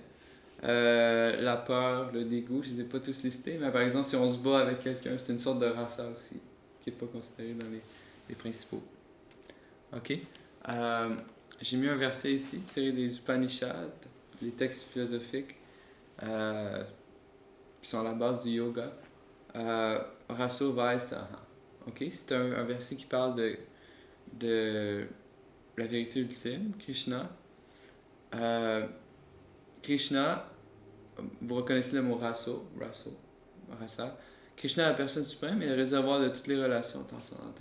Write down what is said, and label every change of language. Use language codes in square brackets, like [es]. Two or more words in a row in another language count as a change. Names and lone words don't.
[fr] La peur, le dégoût, je ne les ai pas tous listés, mais par exemple, si on se bat avec quelqu'un, c'est une sorte de rasa aussi, qui n'est pas considéré dans les principaux. Ok? J'ai mis un verset ici, tiré des Upanishads, les textes philosophiques qui sont à la base du yoga. [sa] रसो वैस. [fr] Ok? C'est un verset qui parle de la vérité ultime, Krishna. Krishna, vous reconnaissez le mot rasa. Krishna est la personne suprême et le réservoir de toutes les relations transcendantales.